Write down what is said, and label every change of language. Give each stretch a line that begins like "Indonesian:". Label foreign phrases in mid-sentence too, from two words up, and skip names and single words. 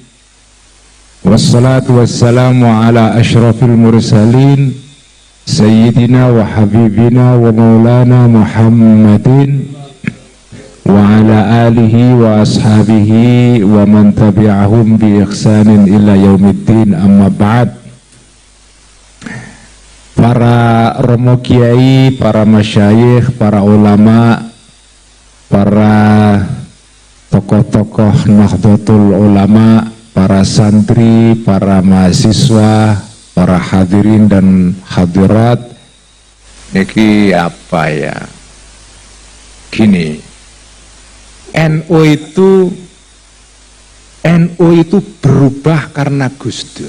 Arabic: والصلاة والسلام على أشرف المرسلين سيدنا وحبيبنا ومولانا محمد وعلى آله وأصحابه ومن تبعهم بإحسان إلى يوم الدين أما بعد.
Indonesian: Para romo kiai, para masyayikh, para ulama, para tokoh-tokoh Nahdlatul Ulama, para santri, para mahasiswa, para hadirin dan hadirat.
Javanese: Niki apa ya?
Indonesian: Gini, NU itu berubah karena Gus Dur.